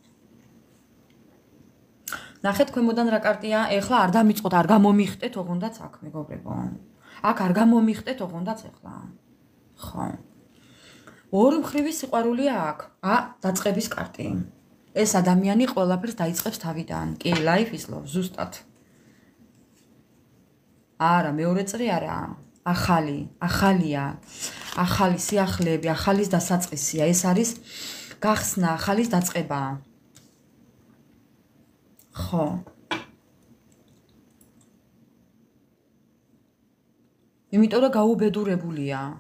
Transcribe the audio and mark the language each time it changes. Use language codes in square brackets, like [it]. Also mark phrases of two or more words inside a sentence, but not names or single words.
[ka] ნახეთ ქვემოდან რა კარტია, ეხლა არ დამიწყოთ, არ გამომიხტეთ ოღონდაც აქ, მეგობრებო. აქ არ გამომიხტეთ ოღონდაც ეხლა. ხო. ორი მხრივი სიყვარულია აქ. დაწყების კარტი. ეს ადამიანი ყველაფერს დაიწყებს თავიდან. კი, [en] life is love, [ka] ზუსტად. არა, მეორე წრი არა. ახალია. ახალი სიახლეები, ახალის დასაწყისია. ეს არის გახსნა, ახალის დაწყება. ხო. იმიტომ რომ გაუბედურებულია.